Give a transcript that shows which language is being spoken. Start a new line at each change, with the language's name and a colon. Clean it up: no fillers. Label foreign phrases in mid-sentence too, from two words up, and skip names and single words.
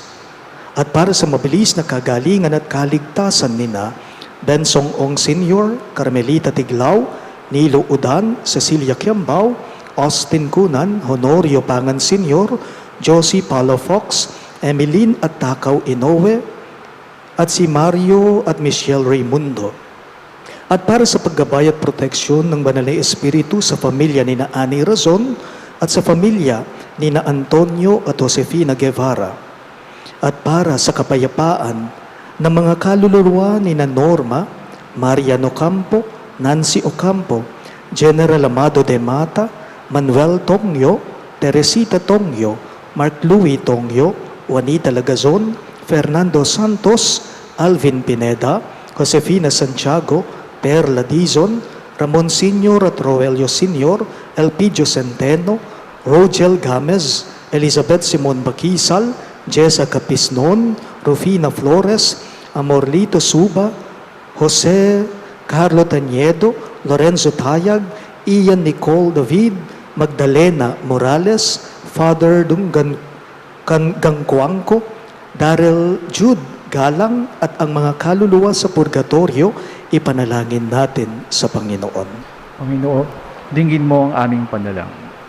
Filipino: At para sa mabilis na kagalingan at kaligtasan nina Bensong Ong Sr., Carmelita Tiglao, Nilo Udan, Cecilia Kiambao, Austin Cunan, Honorio Pangan Sr., Josie Paulo Fox, Emeline at Takaw Inoue, at si Mario at Michelle Raimundo. At para sa paggabay at proteksyon ng Banal na Espiritu sa pamilya ni na Ani Razon at sa pamilya ni na Antonio at Josefina Guevara. At para sa kapayapaan ng mga kaluluwa ni na Norma, Mariano Campo, Nancy Ocampo, General Amado de Mata, Manuel Tongyo, Teresita Tongyo, Mark Louis Tongyo, Juanita Lagazon, Fernando Santos, Alvin Pineda, Josefina Santiago, Perla Dizon, Ramon Sr. at Roelio Sr., Elpidio Centeno, Rogel Gamez, Elizabeth Simon Bakisal, Jessa Capisnon, Rufina Flores, Amorlito Suba, Jose Carlo Taniedo, Lorenzo Tayag, Ian Nicole David, Magdalena Morales, Father Dungan Gangkuangko, Daryl Jude Galang at ang mga kaluluwa sa purgatorio, ipanalangin natin sa Panginoon. Panginoon, dinggin mo ang aming panalangin.